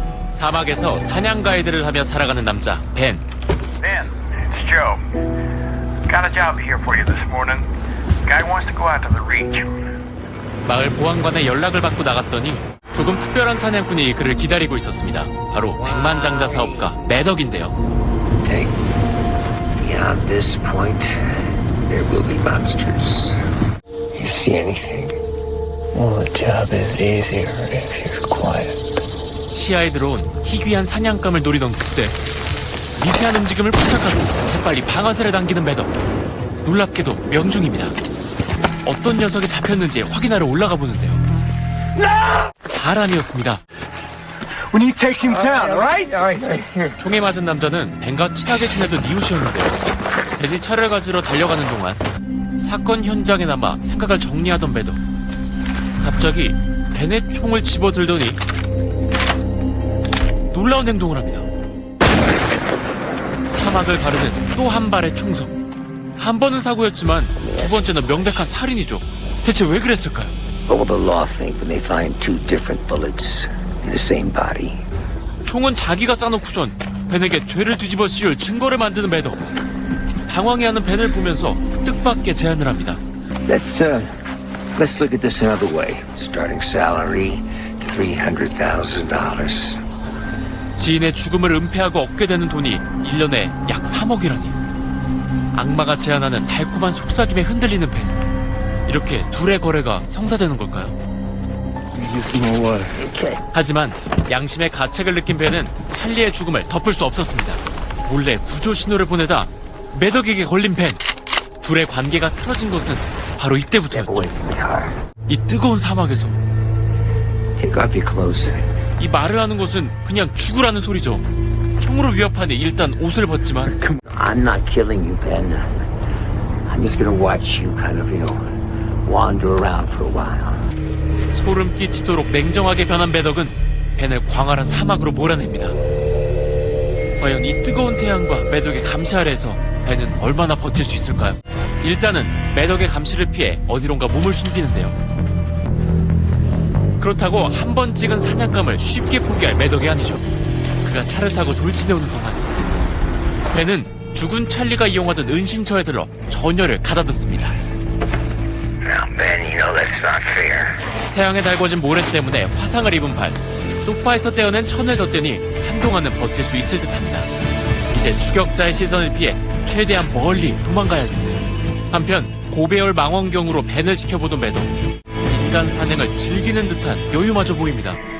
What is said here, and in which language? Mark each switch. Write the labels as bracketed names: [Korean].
[Korean] 사막에서 사냥 가이드를 하며 살아가는 남자 벤. [English] Ben, it's Joe. Got a job here for you this morning. Guy wants to go out to the reach. [Korean] 마을 보안관의 연락을 받고 나갔더니 조금 특별한 사냥꾼이 그를 기다리고 있었습니다. 바로 백만장자 사업가 매덕인데요. [English] Take beyond this point, there will be monsters. You see anything? Well, the job is easier if you're quiet. [Korean] 시야에 들어온 희귀한 사냥감을 노리던 그때 미세한 움직임을 포착하고 재빨리 방아쇠를 당기는 매덕. 놀랍게도 명중입니다. 어떤 녀석이 잡혔는지 확인하러 올라가 보는데요. 사람이었습니다. [English] We need to take him down, alright? [Korean] 총에 맞은 남자는 벤과 친하게 지내던 이웃이었는데요. 벤이 차를 가지러 달려가는 동안 사건 현장에 남아 생각을 정리하던 매덕. 갑자기 벤의 총을 집어들더니 놀라운 행동을 합니다. 사막을 가르는 또 한 발의 총성. 한 번은 사고였지만 두 번째는 명백한 살인이죠. 대체 왜 그랬을까요? [English] What will the law think when they find two different bullets in the same body? [Korean] 총은 자기가 싸놓고선 벤에게 죄를 뒤집어 씌울 증거를 만드는 매덕. 당황해하는 벤을 보면서 뜻밖의 제안을 합니다. [English] Let's look at this another way. Starting salary, $300,000. [Korean] 지인의 죽음을 은폐하고 얻게 되는 돈이 1년에 약 3억이라니. 악마가 제안하는 달콤한 속삭임에 흔들리는 벤. 이렇게 둘의 거래가 성사되는 걸까요? 하지만 양심의 가책을 느낀 벤은 찰리의 죽음을 덮을 수 없었습니다. 몰래 구조 신호를 보내다 매덕에게 걸린 벤. 둘의 관계가 틀어진 것은 바로 이때부터였죠. 이 뜨거운 사막에서 [English] Take off your clothes. [Korean] 이 말을 하는 것은 그냥 죽으라는 소리죠. 총으로 위협하니 일단 옷을 벗지만 [English] I'm not killing you, Ben. I'm just gonna watch you kind of, wander around for a while. [Korean] 소름 끼치도록 냉정하게 변한 매덕은 벤을 광활한 사막으로 몰아냅니다. 과연 이 뜨거운 태양과 매덕의 감시 아래에서 벤은 얼마나 버틸 수 있을까요? 일단은 매덕의 감시를 피해 어디론가 몸을 숨기는데요. 그렇다고 한 번 찍은 사냥감을 쉽게 포기할 매덕이 아니죠. 그가 차를 타고 돌진해오는 동안 벤은 죽은 찰리가 이용하던 은신처에 들러 전열을 가다듬습니다. [English] Now, Ben, you know that's not fair. [Korean] 태양에 달궈진 모래 때문에 화상을 입은 발, 소파에서 떼어낸 천을 덧대니 한동안은 버틸 수 있을 듯합니다. 이제 추격자의 시선을 피해 최대한 멀리 도망가야 할 텐데. 한편 고배열 망원경으로 벤을 지켜보던 매덕, 인간 산행을 즐기는 듯한 여유마저 보입니다.